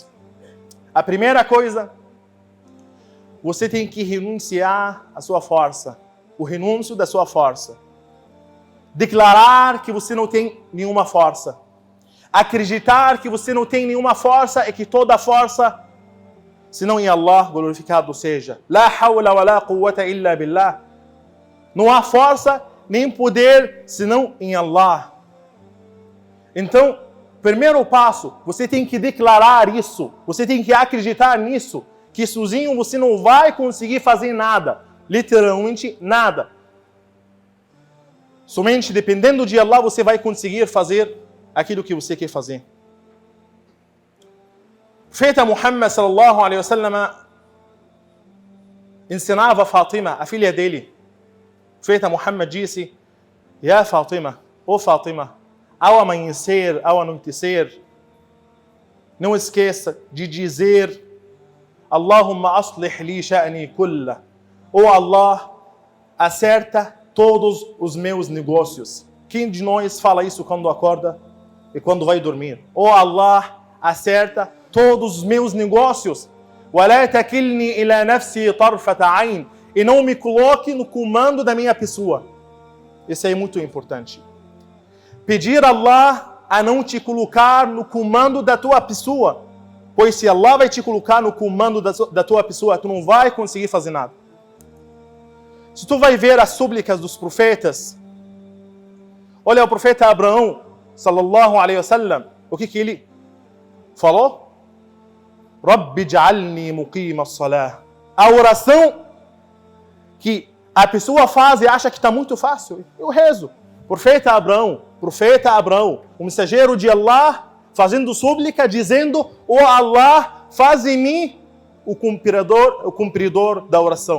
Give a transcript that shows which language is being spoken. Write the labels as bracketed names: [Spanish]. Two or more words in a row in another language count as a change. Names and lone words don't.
[Portuguese] A primeira coisa, você tem que renunciar à sua força. O renúncio da sua força. Declarar que você não tem nenhuma força. Acreditar que você não tem nenhuma força e que toda força, senão em Allah, glorificado seja. [Arabic] لا حول ولا قوة إلا بالله. [Portuguese] Não há força nem poder senão em Allah. Então, primeiro passo, você tem que declarar isso. Você tem que acreditar nisso. Que sozinho você não vai conseguir fazer nada. Literalmente nada. Somente dependendo de Allah você vai conseguir fazer aquilo que você quer fazer. O profeta Muhammad [Arabic] صلى الله عليه وسلم [Portuguese] ensinava a Fatima, a filha dele. O profeta Muhammad disse: "Ya Fatima, ó Fatima, ao amanhecer, ao anoitecer, não esqueça de dizer: [Arabic] اللهم أصلح لي شأني كله. [Portuguese] Oh Allah, acerta todos os meus negócios." Quem de nós fala isso quando acorda e quando vai dormir? Oh Allah, acerta todos os meus negócios. [Arabic] ولا تكلني إلى نفسي طرفة عين. [Portuguese] E não me coloque no comando da minha pessoa. Isso é muito importante. Pedir a Allah a não te colocar no comando da tua pessoa. Pois se Allah vai te colocar no comando da tua pessoa, tu não vai conseguir fazer nada. Se tu vai ver as súplicas dos profetas, olha o profeta Abraão, [Arabic] صلى الله عليه وسلم, [Portuguese] o que ele falou? [Arabic] رب اجعلني مقيم الصلاة. [Portuguese] A oração que a pessoa faz e acha que está muito fácil. Eu rezo. Profeta Abraão, o mensageiro de Allah, fazendo súplica, dizendo: "Ó Allah, faz em mim o cumpridor da oração.